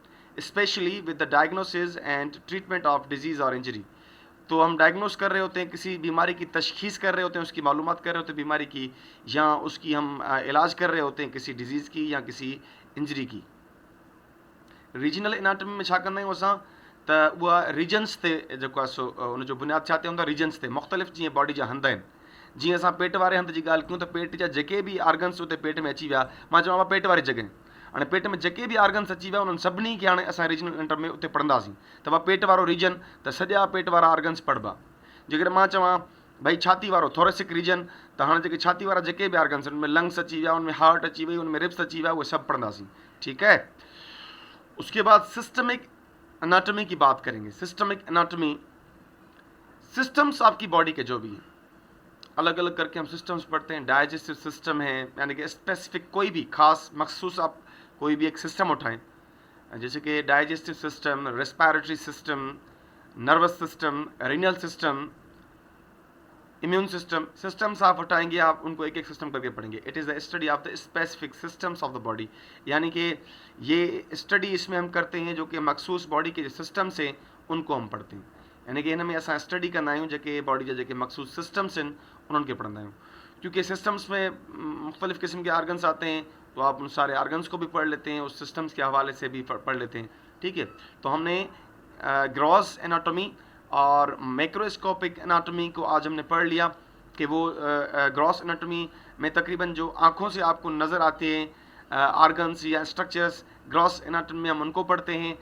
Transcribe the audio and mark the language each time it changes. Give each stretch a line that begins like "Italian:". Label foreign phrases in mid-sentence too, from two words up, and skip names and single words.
English: specially with the diagnosis and treatment of disease
Urdu: اور انجری، تو ہم ڈائیگنوز کر رہے ہوتے ہیں، کسی بیماری کی تشخیص کر رہے ہوتے ہیں، اس کی معلومات کر رہے ہوتے ہیں بیماری کی، یا اس کی ہم علاج کر رہے ہوتے ہیں کسی ڈیزیز کی یا کسی انجری کی.
English: regional anatomy
Sindhi: में छा कंदा आहियूं असां त उहा रीजन्स ते जेको आहे सो उन जो बुनियाद छा ते हूंदो आहे, रीजन्स ते। मुख़्तलिफ़ जीअं बॉडी जा हंध आहिनि, जीअं असां पेट वारे हंध जी ॻाल्हि कयूं त पेट जा जेके बि आर्गन्स उते पेट में अची विया, मां चवां पेट वारी जॻह, हाणे पेट में जेके बि आर्गन्स अची विया उन्हनि सभिनी खे हाणे असां
English: regional anatomy
Sindhi: में उते पढ़ंदासीं। त उहा पेट वारो रीजन त सॼा पेट वारा आर्गन्स पढ़िबा। जेकॾहिं मां चवां भाई छाती वारो
English: thoracic region,
Sindhi: त हाणे जेके छाती वारा जेके बि आर्गन्स आहिनि, उनमें लंग्स अची विया, उनमें हार्ट अची वई, उनमें रिब्स अची विया, उहे सभु पढ़ंदासीं।
Urdu: ٹھیک ہے، اس کے بعد
English: systemic anatomy
Urdu: کی بات کریں گے.
English: systemic anatomy,
Urdu: سسٹمز آپ کی باڈی کے جو بھی ہیں الگ الگ کر کے ہم سسٹمز پڑھتے ہیں.
English: digestive system
Urdu: ہے، یعنی کہ سپیسیفک کوئی بھی خاص مخصوص آپ کوئی بھی ایک سسٹم اٹھائیں، جیسے کہ
English: digestive system, respiratory system, nervous system, renal system, immune system.
Urdu: سسٹمز آپ اٹھائیں گے، آپ ان کو ایک ایک سسٹم کر کے پڑھیں گے.
English: it is the study of the specific systems of the body,
Urdu: یعنی کہ یہ سٹڈی اس میں ہم کرتے ہیں جو کہ مخصوص باڈی کے جو سسٹمز ہیں ان کو ہم پڑھتے ہیں، یعنی کہ
Sindhi: इन में असां स्टडी कंदा आहियूं जेके बॉडी जा जेके मखसूस सिस्टम्स आहिनि उन्हनि खे पढ़ंदा आहियूं।
Urdu: کیونکہ سسٹمز میں مختلف قسم کے آرگنز آتے ہیں، تو آپ ان سارے آرگنز کو بھی پڑھ لیتے ہیں، اس سسٹمز کے حوالے سے بھی پڑھ لیتے ہیں. ٹھیک ہے، تو ہم نے
English: gross anatomy
Urdu: اور
English: macroscopic anatomy
Urdu: کو آج ہم نے پڑھ لیا کہ وہ
English: gross anatomy
Urdu: میں تقریباً جو آنکھوں سے آپ کو نظر آتے ہیں آرگنز یا سٹرکچرز,
English: gross anatomy
Urdu: میں ہم ان کو پڑھتے ہیں.